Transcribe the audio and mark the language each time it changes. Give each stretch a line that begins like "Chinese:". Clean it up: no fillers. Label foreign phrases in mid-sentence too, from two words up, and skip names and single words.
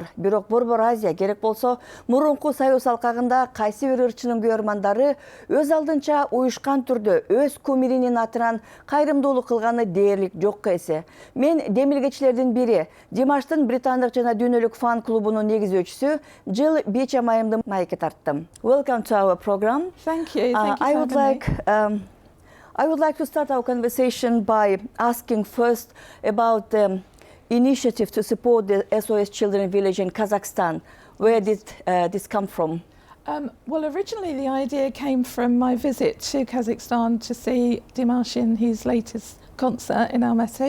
Kyrgyz: Бирок Борбор Азия керек болсо мурунку союз алкагында кайсы бир ырчынын көрмандары өз алдынча уюшкан түрдө өз кумиринин атынан кайрымдуулук кылганы дээрлик жокко эсе. Мен демилгечилердин бири Димаштын британдык жана дүйнөлүк фан клубунун негизөөчүсү Jill Beecham айымды майкке тарттым.
English: Welcome to our program. Thank you. Thank you for having me. I would like to start our conversation by asking first about the initiative to support the SOS Children Village in Kazakhstan. Where did this come from? Well, originally the idea came from my visit to Kazakhstan to see Dimash in his latest concert in Almaty.